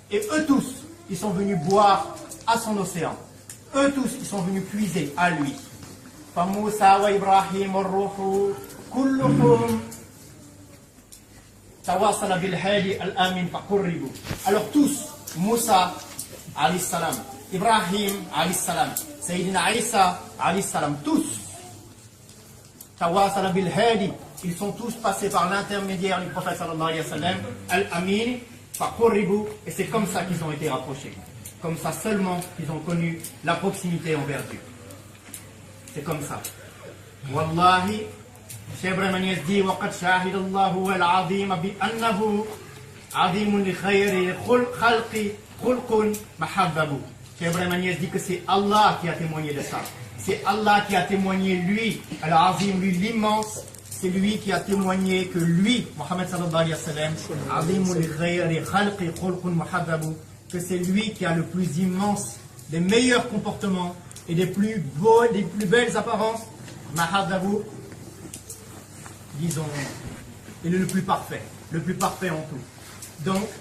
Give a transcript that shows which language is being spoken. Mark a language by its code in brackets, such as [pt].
[fr] Et eux tous, ils sont venus boire à son océan. Eux tous, ils sont venus puiser à lui. [ar] فموسى وإبراهيم الروح كلهم تواصل بالهادي الآمن فقربوا. [fr] Alors tous, Moussa alayhi salam, Ibrahim alayhi salam, Sayyidina Isa alayhi salam, tous [ar] تواصل بالهادي, [fr] ils sont tous passés par l'intermédiaire du prophète sallallahu alayhi wa sallam, [ar] al-Amin faqurribu, [fr] et c'est comme ça qu'ils ont été rapprochés. Comme ça seulement qu'ils ont connu la proximité envers Dieu. C'est comme ça. Wallahi, Cheikh Ibrahim Niasse dit [ar] وَقَدْ شَاهِدَ اللَّهُ الْعَظِيمَ بِأَنَّهُ عَظِيمٌ لِخَيْرِ خَلْقِ خُلْقٌ مَحَبَّبُ. [fr] Cheikh Ibrahim Niasse dit que c'est Allah qui a témoigné de ça. C'est Allah qui a témoigné, lui, Al-Azim, lui l'immense. C'est lui qui a témoigné que lui, Mohammed sallallahu alayhi wa sallam, [ar] عَظِيمٌ لِخَيْرِ خَلْقِ خُلْقٌ مَحَبَّبُ, [fr] que c'est lui qui a le plus immense, des meilleurs comportements et des plus beaux, des plus belles apparences, Mahadabu, disons, il est le plus parfait en tout.